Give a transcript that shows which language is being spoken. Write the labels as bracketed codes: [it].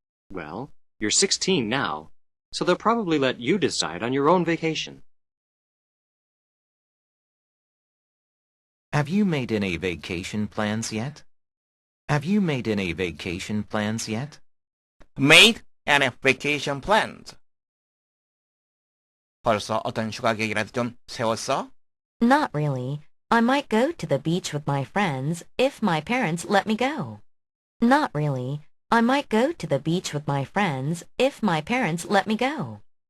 [en] Well, you're 16 now, so they'll probably let you decide on your own vacation. Have you made any vacation plans yet? Have you made any vacation plans yet? Made any vacation plans? [ko] 벌써 어떤 휴가 계획이라도 좀 세웠어? [en] Not really. I might go to the beach with my friends if my parents let me go. Not really. I might go to the beach with my friends if my parents let me go.